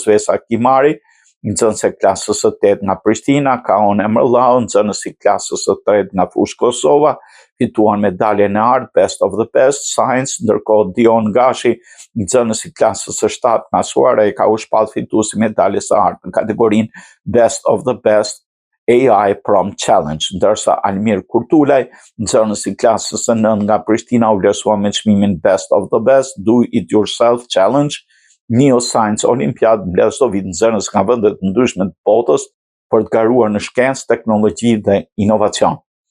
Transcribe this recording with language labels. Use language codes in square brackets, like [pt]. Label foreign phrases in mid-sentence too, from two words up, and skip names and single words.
[sq] Vesa Kimari, nxënëse klasës së 8 nga Prishtina, Kaon Emrllau, nxënësi klasës së 3 nga Fushë Kosova, fituan medaljen e artë Best of the Best Science, ndërkohë Dion Gashi, nxënësi klasës së 7 nga Suare, ka u shpall fituesi medaljes së artë në kategorinë Best of the Best AI Prompt Challenge, ndërsa Almir Kurtulaj, nxënësi klasës së 9 nga Prishtina, u vlerësua me çmimin Best of the Best Do It Yourself Challenge. Neo Science Olympiad mbledh nxënës nga vendet ndryshme të botës për të garuar në shkencë, teknologji dhe inovacion.